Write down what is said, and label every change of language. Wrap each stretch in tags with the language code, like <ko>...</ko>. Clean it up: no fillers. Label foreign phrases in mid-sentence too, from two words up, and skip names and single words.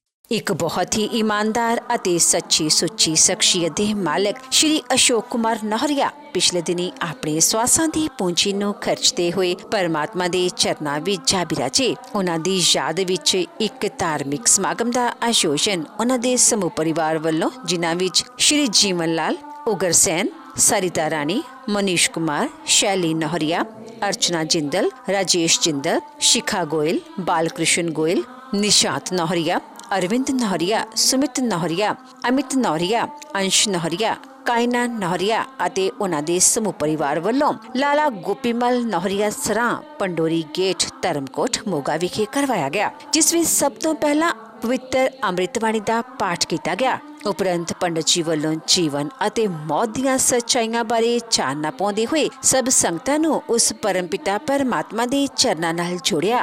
<pa>ਇੱਕ ਬਹੁਤ ਹੀ ईमानदार ਅਤੇ ਸੱਚੀ ਸੁੱਚੀ ਸ਼ਖਸੀਅਤ ਦੇ ਮਾਲਕ ਸ਼੍ਰੀ ਅਸ਼ੋਕ ਕੁਮਾਰ ਨਹਰੀਆ ਪਿਛਲੇ ਦਿਨੀ ਆਪਣੇ ਸਵਾਸਾਂ ਦੀ ਪੂੰਜੀ ਨੂੰ ਖਰਚਦੇ ਹੋਏ ਪਰਮਾਤਮਾ ਦੇ ਚਰਨਾਂ ਵਿੱਚ ਜਾ ਬਿਰਾਜੇ। ਉਹਨਾਂ ਦੀ ਯਾਦ ਵਿੱਚ ਇੱਕ ਧਾਰਮਿਕ ਸਮਾਗਮ ਦਾ ਆਯੋਜਨ ਉਹਨਾਂ ਦੇ ਸਮੂਹ ਪਰਿਵਾਰ ਵੱਲੋਂ, ਜਿਨ੍ਹਾਂ ਵਿੱਚ ਸ਼੍ਰੀ ਜੀਵਨ ਲਾਲ, ਉਗਰਸੈਨ, सरिता रानी, मनीष कुमार, शैली नहरिया, अर्चना जिंदल, राजेश जिंदल, शिखा गोयल, बालकृष्ण गोयल, निशांत नहरिया, अरविंद नहरिया, सुमित नहरिया, अमित नहरिया, अंश नहरिया, कायना नहरिया ਅਤੇ ਉਹਨਾਂ ਦੇ ਸਮੂਹ ਪਰਿਵਾਰ ਵੱਲੋਂ ਲਾਲਾ ਗੋਪੀਮਲ ਨਹਰੀਆ ਸਰਾਂ ਪੰਡੋਰੀ ਗੇਟ ਧਰਮਕੋਟ ਮੋਗਾ ਵਿਖੇ ਕਰਵਾਇਆ ਗਿਆ, ਜਿਸ ਵਿੱਚ ਸਭ ਤੋਂ ਪਹਿਲਾਂ ਪਵਿੱਤਰ ਅੰਮ੍ਰਿਤਬਾਣੀ ਦਾ ਪਾਠ ਕੀਤਾ ਗਿਆ। ਉਪਰੰਤ ਪੰਡਤ ਜੀ ਵੱਲੋਂ ਜੀਵਨ ਅਤੇ ਮੌਤ ਦੀਆਂ ਸੱਚਾਈਆਂ ਬਾਰੇ ਚਾਨਣਾ ਪਾਉਂਦੇ ਹੋਏ ਸਭ ਸੰਗਤਾਂ ਨੂੰ ਉਸ ਪਰਮਪਿਤਾ ਪਰਮਾਤਮਾ ਦੇ ਚਰਨਾਂ ਨਾਲ ਜੋੜਿਆ।</pa>